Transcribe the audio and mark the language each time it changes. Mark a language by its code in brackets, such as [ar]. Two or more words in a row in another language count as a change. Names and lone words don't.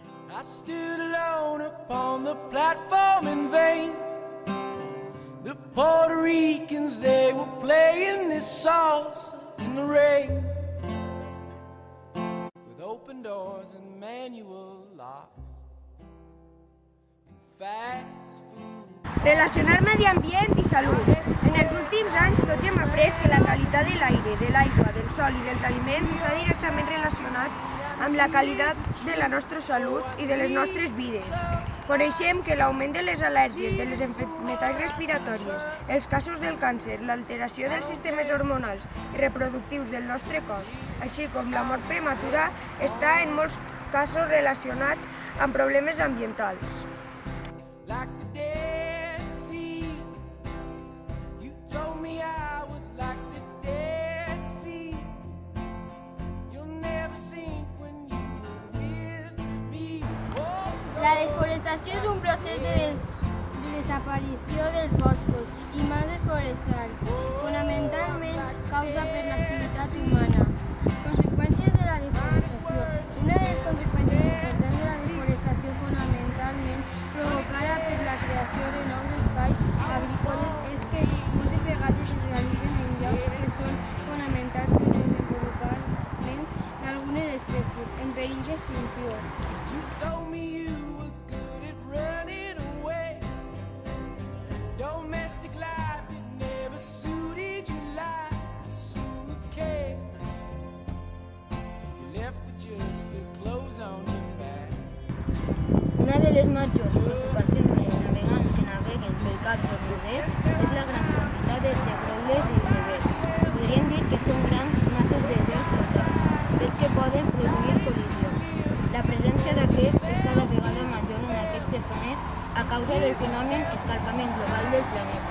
[en] I stood alone upon the platform in vain. The Puerto Ricans, they were playing this salsa in the rain. With open doors and manual locks and fast food. [ca] Relacionar medi ambient i salut. En els últims anys tots hem après que la qualitat de l'aire, de l'aigua, del sol i dels aliments està directament relacionats amb la qualitat de la nostra salut i de les nostres vides. Coneixem que l'augment de les al·lèrgies, de les malalties respiratòries, els casos del càncer, l'alteració dels sistemes hormonals i reproductius del nostre cos, així com la mort prematura, està en molts casos relacionats amb problemes ambientals. [en] Like the Dead Sea, you told me I was like the Dead Sea. You'll never sink when you were with me. Oh, [ca] La desforestació és un procés de desaparició dels boscos i masses forestals, fonamentalment causa per l'activitat humana. Conseqüències de la deforestació. Una de les conseqüències importants de la desforestació fonamentalment provocada per la creació de nous espais agrícoles és que moltes vegades es realitzen en llocs que són fonamentals per al desenvolupament d'algunes espècies en perill d'extinció. [en] you told me you were good at running away. Domestic life, it never suited you like a suitcase. You left with just the clothes on your back. [ca] Una de les majors preocupacions dels navegants que naveguen pel cap del Roser és la gran quantitat de greules i icebergs. Podríem dir que són grans masses de gel flotant, fet que poden produir col·lisions. La presència d'aquests és cada vegada major en aquestes zones a causa del fenomen escalfament global del planeta.